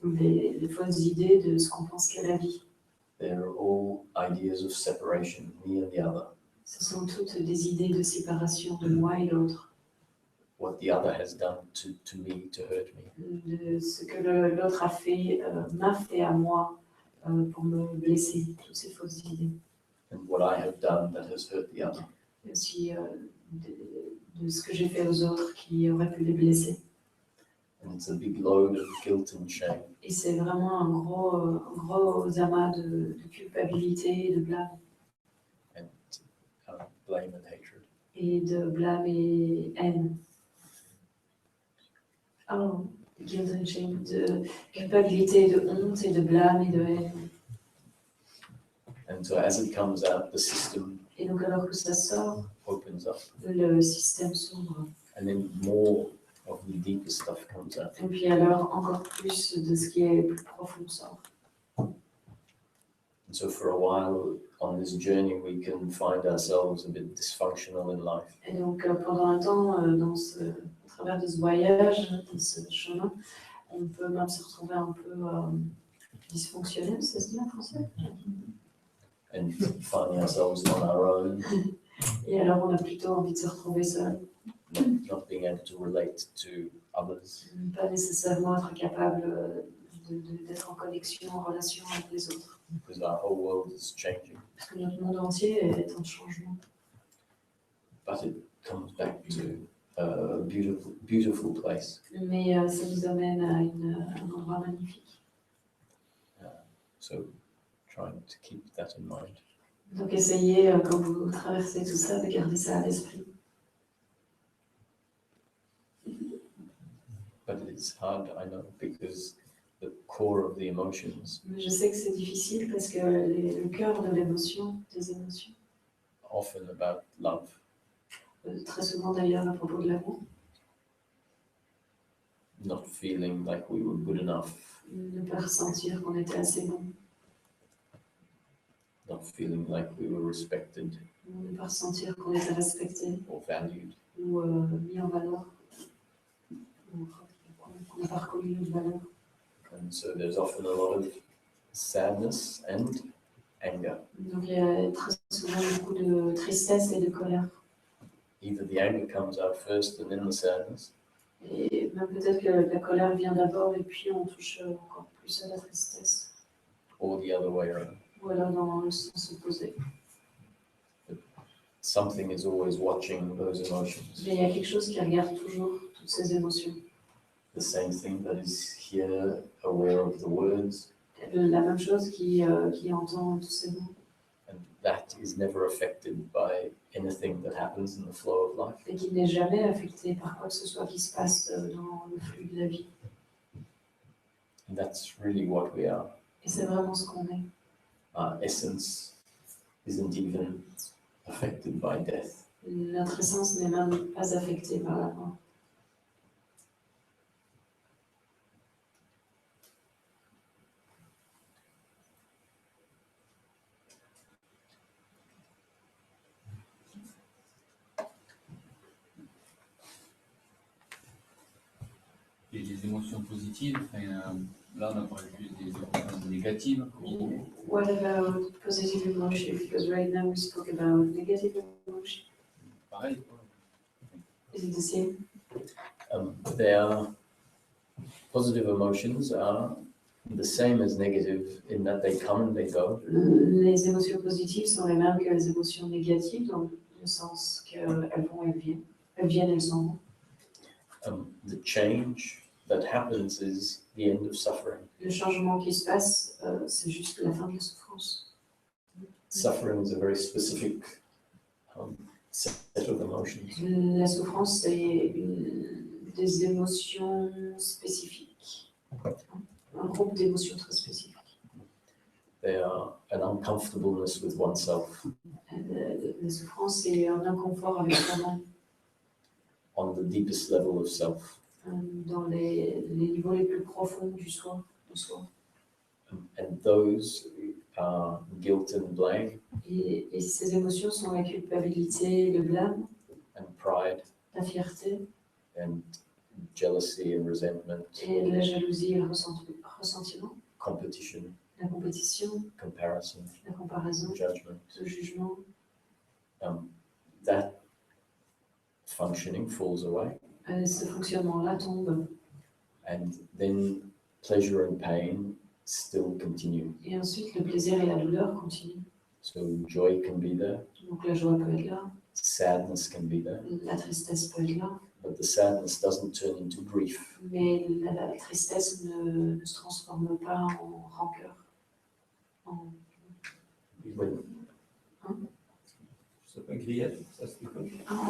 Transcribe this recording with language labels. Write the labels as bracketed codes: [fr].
[fr] les fausses idées de ce qu'on pense qu'est la vie. [en] They're all ideas of separation, me and the other, [fr] Ce sont toutes des idées de séparation de moi et l'autre, [en] what the other has done to me to hurt me. [fr] de ce que l'autre a fait, m'a fait à moi pour me blesser, toutes ces fausses idées. [en] And what I have done that has hurt the other. [fr] Et aussi de ce que j'ai fait aux autres qui auraient pu les blesser. [en] And it's a big load of guilt and shame. [fr] Et c'est vraiment un gros amas de culpabilité et de blâme. [en] And blame and hatred. [fr] Et de blâme et haine. [en] Oh, guilt and shame, [fr] de culpabilité, de honte et de blâme et de haine. [en] And so as it comes out, the system [fr] Et donc alors que ça sort, [en] opens up. [fr] le système s'ouvre. [en] And then more of the deeper stuff comes out. [fr] Et puis alors encore plus de ce qui est plus profond sort. [en] And so for a while on this journey, we can find ourselves a bit dysfunctional in life. [fr] Et donc pendant un temps, à travers de ce voyage, de ce chemin, on peut même se retrouver un peu dysfonctionnel, ça se dit en français? [en] And finding ourselves on our own, [fr] Et alors on a plutôt envie de se retrouver seul, [en] not being able to relate to others. [fr] pas nécessairement être capable d'être en connexion, en relation avec les autres. [en] because our whole world is changing. [fr] Parce que notre monde entier est en changement. [en] But it comes back to a beautiful, beautiful place. [fr] Mais ça nous amène à un endroit magnifique. [en] So trying to keep that in mind. [fr] Donc essayez, quand vous traversez tout ça, de garder ça à l'esprit. [en] But it's hard, I know, because the core of the emotions [fr] Mais je sais que c'est difficile parce que le cœur de l'émotion, des émotions, [en] often about love. [fr] Très souvent d'ailleurs à propos de l'amour, [en] Not feeling like we were good enough, [fr] ne pas ressentir qu'on était assez bon, [en] not feeling like we were respected [fr] ne pas ressentir qu'on était respecté [en] or valued. [fr] ou mis en valeur, ou qu'on n'a pas reconnu notre valeur. [en] And so there's often a lot of sadness and anger. [fr] Donc il y a très souvent beaucoup de tristesse et de colère. [en] Either the anger comes out first and then the sadness, [fr] Et même peut-être que la colère vient d'abord et puis on touche encore plus à la tristesse. [en] or the other way around. [fr] Ou alors dans le sens opposé. [en] Something is always watching those emotions. [fr] Mais il y a quelque chose qui regarde toujours toutes ces émotions. [en] The same thing that is here, aware of the words, [fr] La même chose qui entend tous ces mots [en] and that is never affected by anything that happens in the flow of life. [fr] et qui n'est jamais affecté par quoi que ce soit qui se passe dans le flux de la vie. [en] And that's really what we are. [fr] Et c'est vraiment ce qu'on est. [en] Our essence isn't even affected by death. [fr] Notre essence n'est même pas affectée par la mort. Et les émotions positives, là on a parlé plus des émotions négatives. [en] What about positive emotion? Because right now we spoke about negative emotion. [fr] Pareil. [en] Is it the same? Their positive emotions are the same as negative in that they come and they go. [fr] Les émotions positives sont les mêmes que les émotions négatives, dans le sens qu'elles vont, elles viennent. Elles viennent, elles s'en vont. [en] The change that happens is the end of suffering. [fr] Le changement qui se passe, c'est juste la fin de la souffrance. [en] Suffering is a very specific set of emotions. [fr] La souffrance, c'est des émotions spécifiques. Un groupe d'émotions très spécifiques. [en] They are an uncomfortableness with oneself [fr] La souffrance, c'est un inconfort avec soi-même [en] on the deepest level of self. [fr] dans les niveaux les plus profonds du soi, de soi. [en] And those are guilt and blame [fr] Et ces émotions sont la culpabilité, le blâme, [en] and pride [fr] la fierté, [en] and jealousy and resentment, [fr] et la jalousie et le ressentiment, [en] competition, [fr] la compétition, [en] comparison, [fr] la comparaison, [en] judgment. [fr] le jugement. [en] That functioning falls away. [fr] Ce fonctionnement-là tombe. [en] And then pleasure and pain still continue. [fr] Et ensuite, le plaisir et la douleur continuent. [en] So joy can be there, [fr] Donc la joie peut être là, [en] sadness can be there, [fr] la tristesse peut être là, [en] but the sadness doesn't turn into grief. [fr] mais la tristesse ne se transforme pas en rancœur. [en] When, [fr] C'est pas grief, ça se fait pas.